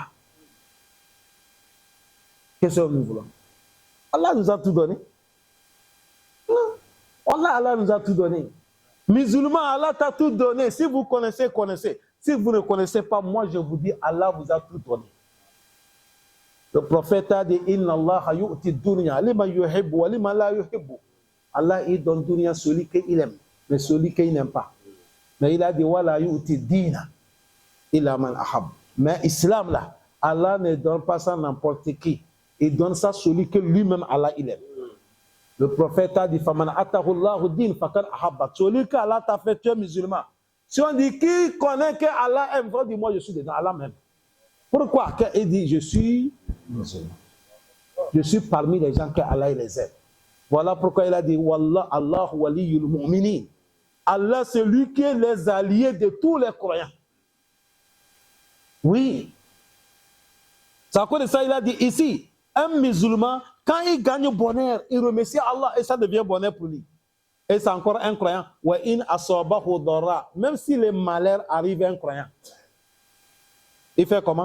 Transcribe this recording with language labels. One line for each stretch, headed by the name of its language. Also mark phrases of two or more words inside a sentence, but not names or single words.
French: Qu'est-ce que nous voulons? Allah nous a tout donné. Allah nous a tout donné. Musulmans, Allah t'a tout donné. Si vous connaissez, connaissez. Si vous ne connaissez pas, moi je vous dis, Allah vous a tout donné. Le prophète a dit,
Arabic: إن الله يعطي الدنيا لمن يحب ولمن لا يحب.
French: Allah il donne dunya celui qu'il aime, mais celui qu'il n'aime pas. Mais il a dit,
Arabic: ولا يعطي الدين إلا من أحب.
French: Mais islam là, Allah ne donne pas ça à n'importe qui. Il donne ça à celui que lui-même Allah il aime. Le prophète a dit,
Arabic: فمن أعطاه الله الدين فقد أحب.
French: Celui que Allah t'a fait, tu es musulman. Si on dit, qui connaît que Allah aime, on dit, moi je suis dedans, Allah même. Pourquoi? Il dit, je suis musulman. Je suis parmi les gens que Allah les aime. Voilà pourquoi il a dit,
Arabic: والله، الله ولي المؤمنين.
French: Allah, c'est lui qui est les alliés de tous les croyants. Oui. C'est à cause de ça, il a dit ici, un musulman, quand il gagne bonheur, il remercie Allah et ça devient bonheur pour lui. Et c'est encore un croyant. Même si les malheurs arrivent à un croyant, il fait comment?